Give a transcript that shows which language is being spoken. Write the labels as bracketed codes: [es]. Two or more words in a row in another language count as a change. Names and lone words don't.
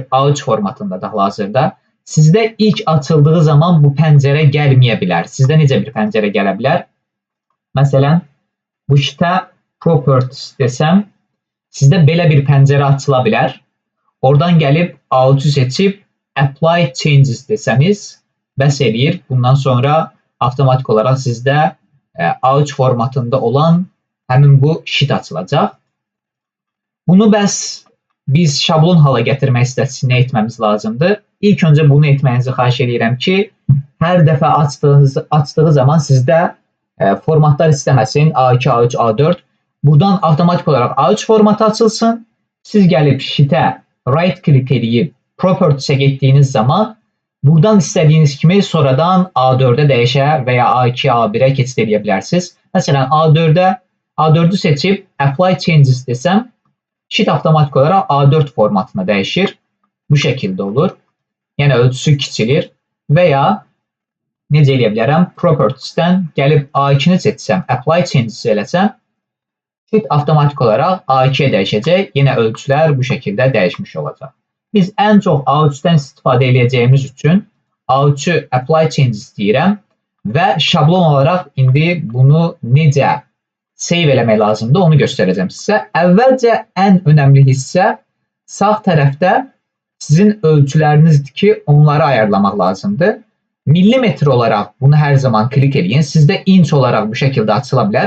[az] A3 formatında da hal-hazırda. Sizdə ilk açıldığı zaman bu pəncərə gəlməyə bilər. Sizdə necə bir pəncərə gələ bilər? Məsələn, bu sheetə properties desəm, sizdə belə bir pəncərə açıla bilər. Oradan gəlib A3'ü seçib [en] apply changes [az] desəniz, bəs eləyir. Bundan sonra avtomatik olaraq sizdə A3 formatında olan həmin bu sheet açılacaq. Bunu bəs biz şablon hala gətirmək istəsək nə etməmiz lazımdır? İlk öncə bunu etməyinizi xahiş edirəm ki, hər dəfə açdığı zaman sizdə formatlar istəməsin, A2, A3, A4. Buradan avtomatik olaraq A3 formatı açılsın. Siz gəlib sheetə [en] right click [az] edib properties'e getdiyiniz zaman buradan istədiyiniz kimi sonradan A4'ə dəyişə və ya A2, A1'ə keçid edə bilərsiniz. Məsələn, A4'ü seçib [en] apply changes [az] desəm, sheet avtomatik olaraq A4 formatına dəyişir. Bu şəkildə olur. Yəni ölçüsü kiçilir və ya necə eləyə bilərəm? Properties'dən gəlib A2-ni seçsəm, [en] apply changes [az] eləsəm, sheet avtomatik olaraq A2-yə dəyişəcək. Yenə ölçülər bu şəkildə dəyişmiş olacaq. Biz ən çox A3-dən istifadə edəcəyimiz üçün A3'ü [en] apply changes [az] deyirəm və şablon olaraq indi bunu necə save eləmək lazımdır onu göstərəcəm sizə. Əvvəlcə ən önəmli hissə sağ tərəfdə sizin ölçülerinizdir ki, onları ayarlamaq lazımdır. Millimetre olaraq bunu hər zaman klik edin. Sizdə inç olaraq bu şəkildə açıla bilər.